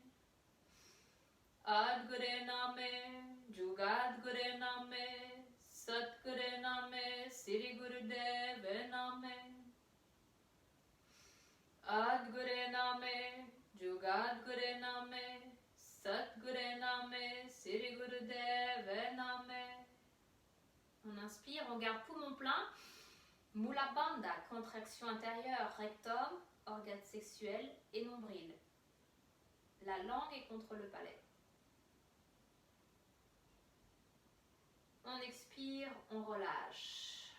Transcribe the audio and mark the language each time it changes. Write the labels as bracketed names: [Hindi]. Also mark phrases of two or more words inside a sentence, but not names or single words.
[Punjabi] ਆਦ ਗੁਰੇ ਨਮਹ, ਜੁਗਾਦ ਗੁਰੇ ਨਮਹ, ਸਤਿ ਗੁਰੇ ਨਮਹ, ਸ੍ਰੀ ਗੁਰਦੇਵੇ ਨਮਹ. ਆਦ ਗੁਰੇ ਨਮਹ, ਜੁਗਾਦ ਗੁਰੇ ਨਮਹ, ਸਤਿ ਗੁਰੇ ਨਮਹ, ਸ੍ਰੀ ਗੁਰਦੇਵੇ ਨਮਹ. [French] On inspire, on garde poumon plein. [Sanskrit] मूल बन्ध, [French] contraction intérieure, rectum, organe sexuel et nombril. La langue est contre le palais. On expire, on relâche.